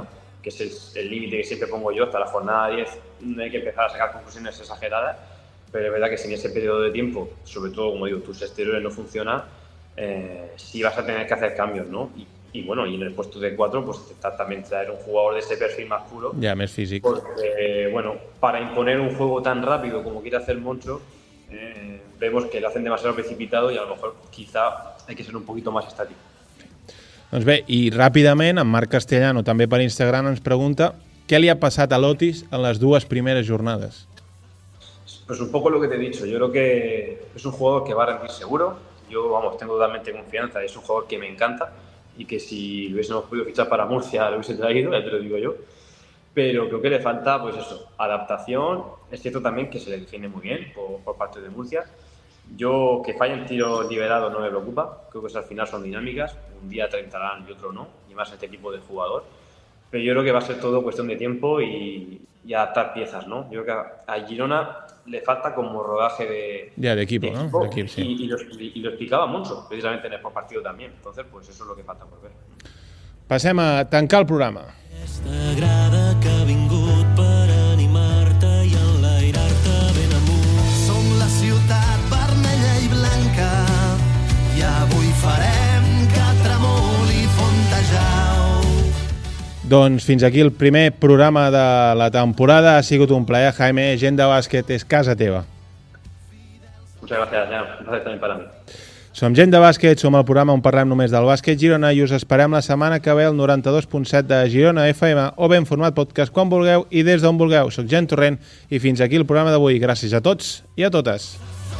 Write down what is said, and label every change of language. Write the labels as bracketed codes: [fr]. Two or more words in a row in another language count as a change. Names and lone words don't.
[es] Que es el límite que siempre pongo yo, hasta la jornada 10 no hay que empezar a sacar conclusiones exageradas, pero es verdad que si en ese periodo de tiempo, sobre todo, como digo, tus exteriores no funcionan, sí vas a tener que hacer cambios, ¿no? Y bueno, y en el puesto de 4, pues intentar también traer un jugador de ese perfil más puro. [ca] Ja, més físic. [es] Porque, bueno, para imponer un juego tan rápido como quiere hacer Moncho, vemos que lo hacen demasiado precipitado y a lo mejor quizá hay que ser un poquito más estático. [ca] Doncs bé, i ràpidament, en Marc Castellano, també per Instagram, ens pregunta què li ha passat a l'Otis en les 2 primeres jornades. [es] Pues un poco lo que te he dicho, yo creo que es un jugador que va a rendir seguro. Yo, vamos, tengo totalmente confianza, es un jugador que me encanta y que si lo hubiésemos podido fichar para Murcia lo hubiese traído, ya te lo digo yo. Pero creo que le falta, pues eso, adaptación. Es cierto también que se le defiende muy bien por parte de Murcia. Yo, que fallen tiros liberados no me preocupa, creo que al final son dinámicas, un día te entrarán y otro no, y más este tipo de jugador. Pero yo creo que va a ser todo cuestión de tiempo y adaptar piezas, ¿no? Yo creo que a Girona le falta como rodaje de equipo, ¿no? De equipo, sí. Y lo explicaba mucho, precisamente en el partido también. Entonces, pues eso es lo que falta por ver. [ca] Passem a tancar el programa. Aquesta grada que ha vingut per animar-te i enlairar-te ben amunt. Som la ciutat vermella i blanca i avui farem que tremoli Fontejau. Doncs fins aquí el primer programa de la temporada. Ha sigut un plaer, Jaime. Gent de bàsquet és casa teva. [es] Muchas gracias, Jan. Un placer también para mí. [ca] Som Gent de bàsquet, som el programa on parlem només del bàsquet Girona i us esperem la setmana que ve al 92.7 de Girona FM o ben format podcast quan vulgueu i des d'on vulgueu. Soc Jan Torrent i fins aquí el programa d'avui. Gràcies a tots i a totes.